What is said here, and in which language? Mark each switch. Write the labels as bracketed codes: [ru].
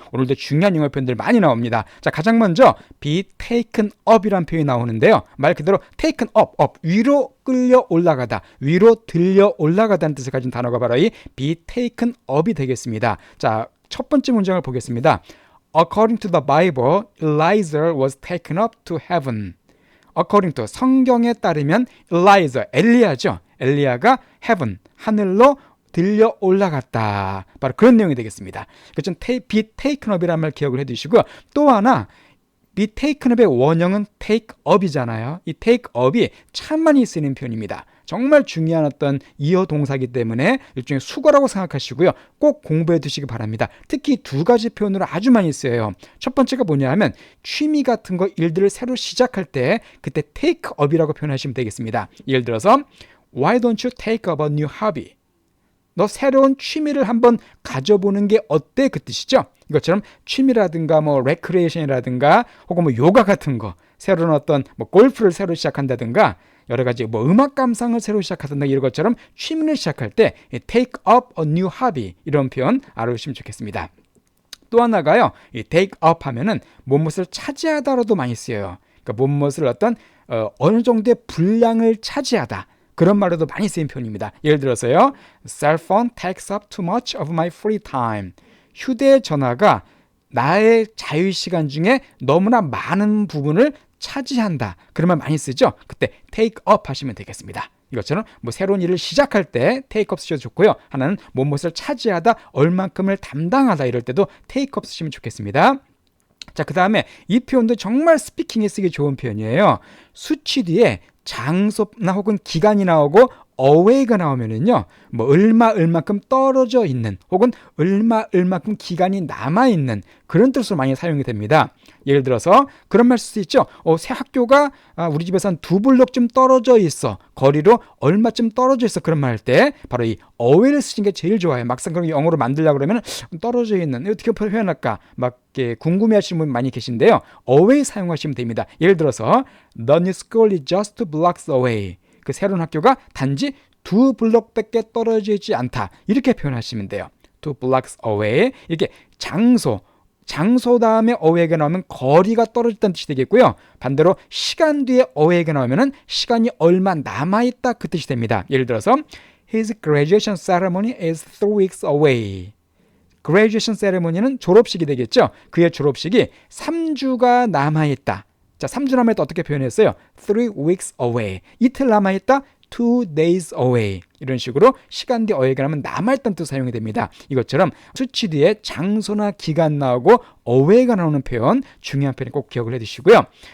[ko] 오늘도 중요한 영어 표현들 많이 나옵니다. 자, 가장 먼저 be taken up이라는 표현이 나오는데요. 말 그대로 taken up, 위로 끌려 올라가다, 위로 들려 올라가다는 뜻을 가진 단어가 바로 이 be taken up이 되겠습니다. 자, 첫 번째 문장을 보겠습니다. [en] According to the Bible, Elijah was taken up to heaven. According to [ko] 성경에 따르면 엘리야죠. 엘리야가 heaven, 하늘로 들려 올라갔다. 바로 그런 내용이 되겠습니다. 그래서 be taken up이라는 말 기억을 해두시고요. 또 하나 be taken up의 원형은 take up이잖아요. 이 take up이 참 많이 쓰이는 표현입니다. 정말 중요한 어떤 이어 동사이기 때문에 일종의 수거라고 생각하시고요. 꼭 공부해 두시기 바랍니다. 특히 두 가지 표현으로 아주 많이 쓰여요. 첫 번째가 뭐냐 하면 취미 같은 거 일들을 새로 시작할 때 그때 take up이라고 표현하시면 되겠습니다. 예를 들어서 [en] Why don't you take up a new hobby? [ko] 너 새로운 취미를 한번 가져보는 게 어때? 그 뜻이죠. 이것처럼 취미라든가 뭐 레크레이션이라든가 혹은 뭐 요가 같은 거, 새로운 어떤 뭐 골프를 새로 시작한다든가 여러 가지 뭐 음악 감상을 새로 시작하든가 이런 것처럼 취미를 시작할 때 [en] take up a new hobby [ko] 이런 표현 알아두시면 좋겠습니다. 또 하나가요. 이 take up 하면은 무엇을 차지하다로도 많이 쓰여요. 그러니까 무엇을 어떤 어느 정도의 분량을 차지하다. 그런 말로도 많이 쓰인 표현입니다. 예를 들어서요. [en] Cell phone takes up too much of my free time. [ko] 휴대전화가 나의 자유시간 중에 너무나 많은 부분을 차지한다. 그런 말 많이 쓰죠. 그때 take up 하시면 되겠습니다. 이것처럼 뭐 새로운 일을 시작할 때 take up 쓰셔도 좋고요. 하나는 무엇을 차지하다, 얼만큼을 담당하다 이럴 때도 take up 쓰시면 좋겠습니다. 자, 그 다음에 이 표현도 정말 스피킹에 쓰기 좋은 표현이에요. 수치 뒤에 장소나 혹은 기간이 나오고 away가 나오면은요, 뭐 얼마만큼 떨어져 있는 혹은 얼마만큼 기간이 남아 있는 그런 뜻으로 많이 사용이 됩니다. 예를 들어서 그런 말 쓸 수 있죠. 새 학교가 우리 집에서 한 2블럭쯤 떨어져 있어. 거리로 얼마쯤 떨어져 있어. 그런 말 할 때 바로 이 away를 쓰는 게 제일 좋아요. 막상 그런 영어로 만들려고 그러면 떨어져 있는 어떻게 표현할까 막 궁금해하시는 분 많이 계신데요. away 사용하시면 됩니다. 예를 들어서 [en] The new school is just 2 blocks away. [ko] 그 새로운 학교가 단지 2블럭밖에 떨어져 있지 않다. 이렇게 표현하시면 돼요. [en] 2 blocks away. [ko] 이렇게 장소 다음에 away가 나오면 거리가 떨어졌다는 뜻이 되겠고요. 반대로 시간 뒤에 away가 나오면 시간이 얼마 남아있다 그 뜻이 됩니다. [en] 예를 들어서 His graduation ceremony is 3 weeks away. [ko] graduation ceremony는 졸업식이 되겠죠. 그의 졸업식이 3주가 남아있다. 자, 3주 남아있다 어떻게 표현했어요? [en] 3 weeks away. [ko] 이틀 남아있다. [en] 2 days away. [ko] 이런 식으로 시간 뒤에 away가 나오면 남아있다는 뜻 사용이 됩니다. 이것처럼 수치 뒤에 장소나 기간 나오고 away가 나오는 표현, 중요한 표현 꼭 기억을 해두시고요.